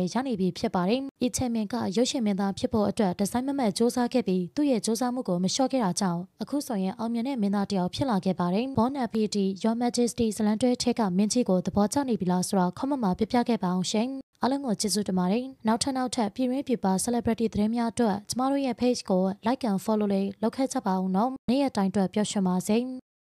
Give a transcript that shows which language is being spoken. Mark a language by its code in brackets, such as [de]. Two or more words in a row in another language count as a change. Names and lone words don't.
[my] လည်းရနေပြီဖြစ်ပါတယ်။အီချန်မင်ကရုပ်ရှင်မင်းသားဖြစ်ဖို့အတွက်ဒီဇိုင်းမမတ်စူးစမ်းခဲ့ပြီးသူ့ရဲ့စူးစမ်းမှုကိုမလျှော့ခဲ့တာကြောင့်အခုဆိုရင်အောင်မြင်တဲ့မင်းသားတယောက်ဖြစ်လာခဲ့ပါတယ်။ Born FPT Your Majesty ဇလန်တွဲထက်ကမင်းကြီးကိုသဘောကျနေပြီလားဆိုတော့ comment မှာပြပြခဲ့ပါအောင်ရှင်။အားလုံးကိုကျေးဇူးတင်ပါတယ်။နောက်ထပ်ပြည်တွင်းပြည်ပ celebrity သတင်းများအတွက်ကျမတို့ရဲ့ page ကို [en] like and follow [my] လေးလုပ်ခဲ့ကြပါဦးနော်။နေ့ရက်တိုင်းအတွက်ပျော်ရွှင်ပါစေ။